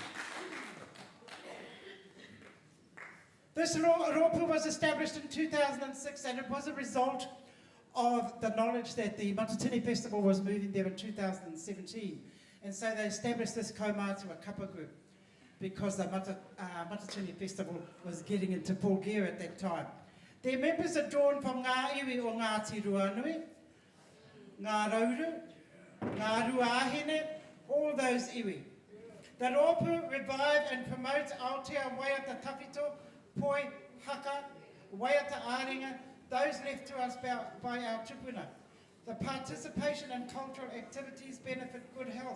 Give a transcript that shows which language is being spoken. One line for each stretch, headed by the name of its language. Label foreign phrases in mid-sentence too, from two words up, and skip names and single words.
English: This Rōpū was established in 2006, and it was a result of the knowledge that the Matatini Festival was moving there in 2017. And so they established this
Māori: Kaumātua Kapa
English: group, because the Matatini Festival was getting into full gear at that time. Their members are drawn from
Māori: ngā iwi o
English: Ngāti Ruanui, ngā Rauru, ngā Ruahine, all those iwi. The Rōpū revive and promote Aotea
Māori: Waiata Tawhito,
English: Poi, Haka,
Māori: Waiata Āringa,
English: those left to us by our tupuna. The participation in cultural activities benefit good health.